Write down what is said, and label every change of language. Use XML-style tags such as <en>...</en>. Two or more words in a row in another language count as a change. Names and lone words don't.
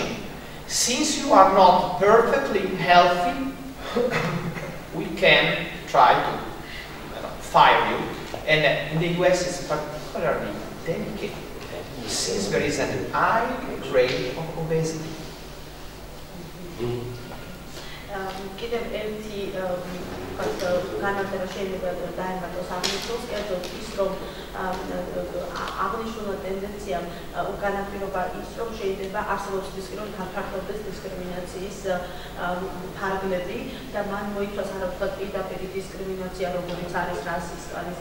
<en>Since you are not perfectly healthy, we can try to fire you. And in the US it's particularly delicate, since there is an high rate of obesity.</en> <ka>კიდევ ერთი განმარტება შეიძლება დაემატოს აღნიშნულს, კერძოდ ის, რომ აღნიშნული ტენდენციამ განაპირობა ის, რომ შეიძლება არსებობს რისკი, რომ გაფართოვდეს დისკრიმინაციის ფარგლები და მან მოიცავს არამხოლოდ პირდაპირ დისკრიმინაცია, როგორც არის რასის, კანის</ka>